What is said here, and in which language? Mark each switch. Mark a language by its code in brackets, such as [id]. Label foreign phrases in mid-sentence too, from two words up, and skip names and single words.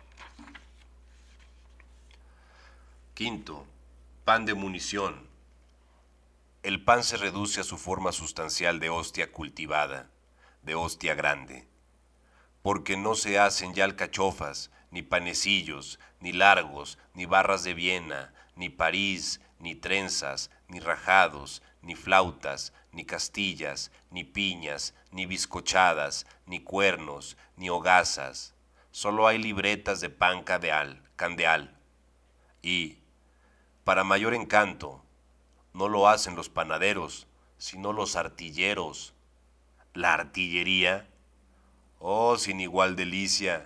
[es] Quinto, pan de munición. El pan se reduce a su forma sustancial de hostia cultivada, de hostia grande, porque no se hacen ya alcachofas, ni panecillos, ni largos, ni barras de Viena, ni París, ni trenzas, ni rajados, ni flautas, ni castillas, ni piñas, ni bizcochadas, ni cuernos, ni hogazas. Solo hay libretas de pan candeal. Y, para mayor encanto, no lo hacen los panaderos, sino los artilleros. La artillería, oh, sin igual delicia.